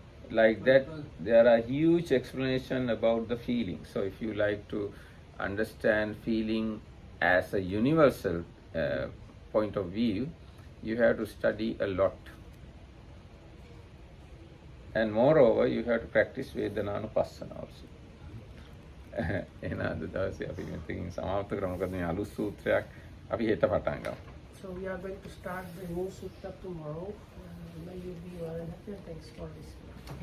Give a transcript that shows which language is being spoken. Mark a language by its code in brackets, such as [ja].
[en] Like that, there are huge explanation about the feeling. So if you like to understand feeling as a universal point of view, you have to study a lot. And moreover, you have to practice Vedananupassana also. [si] එහෙනම් අද දවසේ අපි මෙතනින් සමාප්ත කරමු. මොකද මේ අලුත් සූත්‍රයක් අපි හෙට පටන් ගමු. [en] So we are going to start the new sutta tomorrow. May you be well and happy. Thanks for listening.